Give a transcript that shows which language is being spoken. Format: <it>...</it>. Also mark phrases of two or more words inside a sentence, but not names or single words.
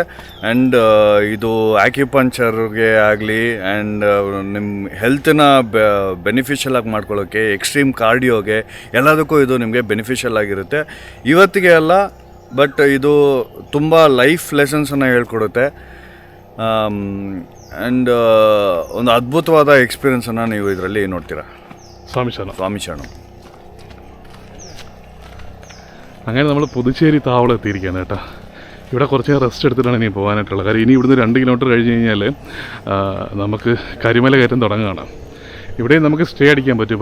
<kn>ಆ್ಯಂಡ್ ಇದು ಆಕ್ಯುಪಂಚರ್ಗೆ ಆಗಲಿ ಆ್ಯಂಡ್ ನಿಮ್ಮ ಹೆಲ್ತನ್ನ ಬೆನಿಫಿಷಿಯಲ್ ಆಗಿ ಮಾಡ್ಕೊಳ್ಳೋಕ್ಕೆ,</kn> <en>extreme cardio</en> <kn>ಎಲ್ಲದಕ್ಕೂ ಇದು ನಿಮಗೆ ಬೆನಿಫಿಷಿಯಲ್ ಆಗಿರುತ್ತೆ. ಇವತ್ತಿಗೆ ಅಲ್ಲ, ಬಟ್ ಇದು ತುಂಬ</kn> <en>life lessons</en> <kn>ಹೇಳ್ಕೊಡುತ್ತೆ. ಆ್ಯಂಡ್ ಒಂದು ಅದ್ಭುತವಾದ ಎಕ್ಸ್ಪೀರಿಯನ್ಸನ್ನು ನೀವು ಇದರಲ್ಲಿ നോಡ್ತೀರಾ.</kn> <ml>സ്വാമി ശരണം. അങ്ങനെ നമ്മൾ പുതുച്ചേരി താവളം എത്തിയിരിക്കുകയാണ് കേട്ടോ. ഇവിടെ കുറച്ച് റെസ്റ്റ് എടുത്തിട്ടാണ് ഇനി പോകാനായിട്ടുള്ളത്. കാര്യം ഇനി ഇവിടുന്ന് 2 കിലോമീറ്റർ കഴിഞ്ഞ് കഴിഞ്ഞാൽ നമുക്ക് കരിമല കയറ്റം തുടങ്ങുകയാണ്. ഇവിടെയും നമുക്ക് സ്റ്റേ അടിക്കാൻ പറ്റും.</ml>